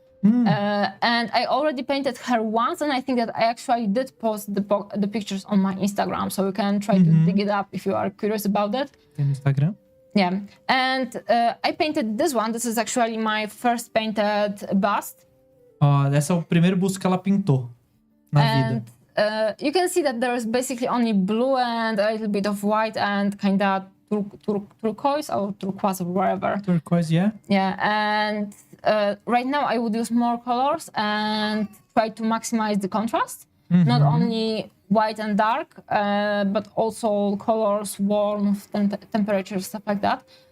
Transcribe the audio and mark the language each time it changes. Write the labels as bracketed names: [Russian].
[English] And I already painted her once, and I think that I actually did post the pictures on my Instagram, so you can try to dig it up if you are curious about it. Instagram? Yeah, and I painted this one. This is actually my first painted bust. [Portuguese] Esse é o primeiro busto que ela pintou na vida. [English] You can see that there is basically only blue and a little bit of white and kind of turquoise or turquoise or whatever. Turquoise, yeah. Yeah, and right now I would use more colors and try to maximize the contrast. Not only white and dark, but also colors, warmth, temperatures, stuff like that.